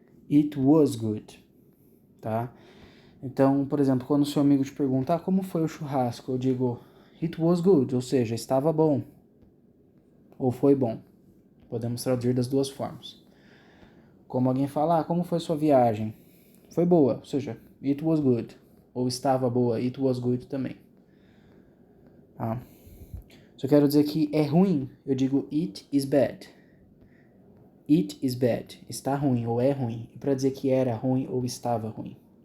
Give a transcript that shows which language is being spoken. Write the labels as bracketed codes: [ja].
[en] It was good, [pt] tá? Então, por exemplo, quando o seu amigo te pergunta, como foi o churrasco? Eu digo, [en] it was good, [pt] ou seja, estava bom, ou foi bom. Podemos traduzir das duas formas. Como alguém fala, como foi sua viagem? Foi boa, ou seja, [en] it was good. [pt] Ou estava boa, [en] it was good [pt] também. Tá? Se eu quero dizer que é ruim, eu digo [en] it is bad. It is bad. [pt] Está ruim ou é ruim. E para dizer que era ruim ou estava ruim.